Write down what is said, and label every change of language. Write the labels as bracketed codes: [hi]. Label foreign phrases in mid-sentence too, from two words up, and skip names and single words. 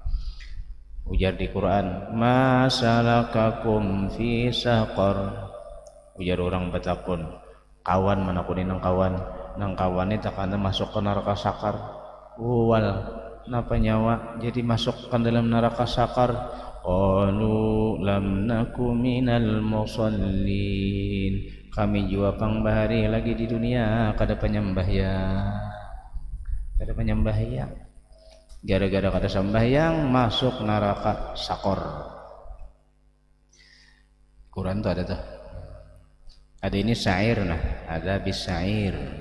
[bjn] Ujar di [ar] Quran, ما سلككم في سقر. [bjn] Ujar orang betakun, kawan mana kuning nang kawan itu takana masuk ke neraka sakar. Wal napa nyawa jadi masuk ke dalam neraka sakar. [ar] قالوا لم نك من المصلين. [bjn] Kami jua pangbahari lagi di dunia kada penyembahyang. Gara-gara kada sembahyang masuk neraka sakor. Quran tuh ada tuh. Ada ini syair nah, ada bisair.